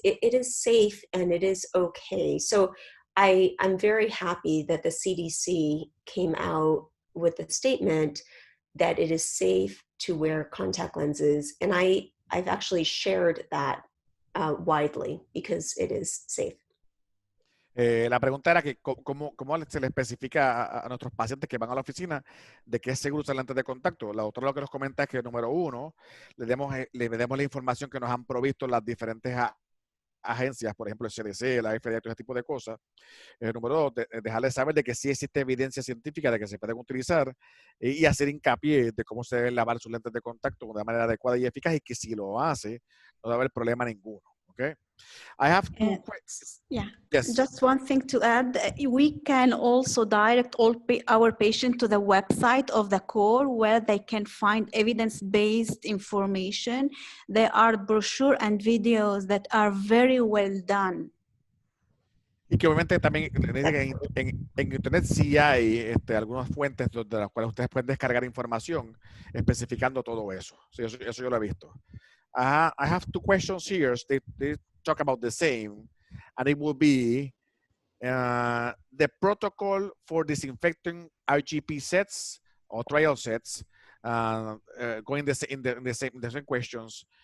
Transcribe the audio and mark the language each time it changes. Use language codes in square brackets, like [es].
[en] It is safe and it is okay. So I'm very happy that the CDC came out with the statement that it is safe to wear contact lenses. And I've actually shared that widely because it is safe. [es] La pregunta era que cómo se le especifica a nuestros pacientes que van a la oficina de que es seguro usar lentes de contacto. La doctora lo que nos comenta es que, número uno, le demos la información que nos han provisto las diferentes agencias, por ejemplo, el CDC, la FDA, todo ese tipo de cosas. Número dos, dejarles saber de que sí existe evidencia científica de que se pueden utilizar y hacer hincapié de cómo se deben lavar sus lentes de contacto de manera adecuada y eficaz y que si lo hace, no debe haber problema ninguno. [en] ¿Ok? I have two questions. Yeah, yes. Just one thing to add. We can also direct our patients to the website of the core where they can find evidence-based information. There are brochures and videos that are very well done. [es] Y que obviamente también en internet sí hay algunas fuentes de las cuales ustedes pueden descargar información especificando todo eso. Sí, eso yo lo he visto. [en] I have two questions here. They talk about the same, and it will be the protocol for disinfecting RGP sets or trial sets. Going in the same questions.